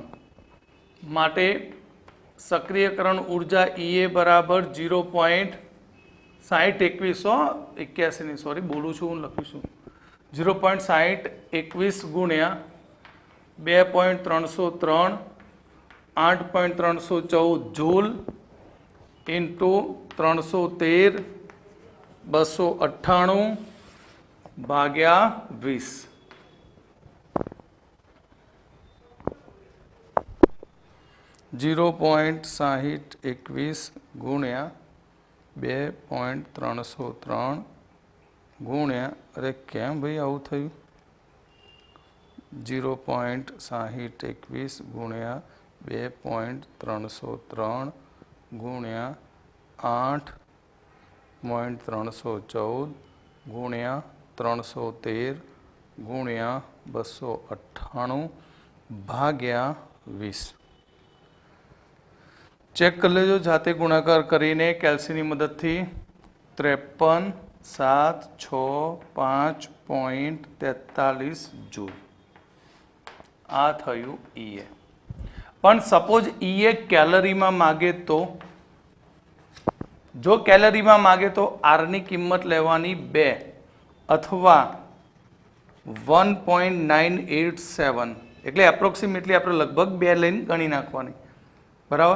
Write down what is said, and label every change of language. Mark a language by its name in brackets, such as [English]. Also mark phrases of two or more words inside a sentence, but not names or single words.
[Gujarati] માટે સક્રિયકરણ ઉર્જા EA બરાબર 0.6021 સોરી બોલું છું, હું લખીશું 0.6021 ગુણ્યા 2.303 8.314 જૂલ ઇન્ટુ 313 298 ભાગ્યા 20. ઝીરો પૉઇન્ટ 6021 ગુણ્યા 2.303 ગુણ્યા અરે કેમ ભાઈ आવું થયું? 0.6021 ગુણ્યા 2.303 ગુણ્યા 8.314 ગુણ્યા 313 ગુણ્યા 298 ભાગ્યા 20. ચેક કર લેજો જાતે ગુણાકાર કરીને કૅલ્સીની મદદ થી. 53 7 6 5.43 जूल. આ થયું ઈએ. પણ સપોઝ ઈએ કેલરીમાં માગે તો, જો કેલરીમાં માગે તો આરની કિંમત લેવાની 2 અથવા 1.987, એટલે એપ્રોક્સિમેટલી આપણે લગભગ 2 લઈને ગણી નાખવાની, બરાબર.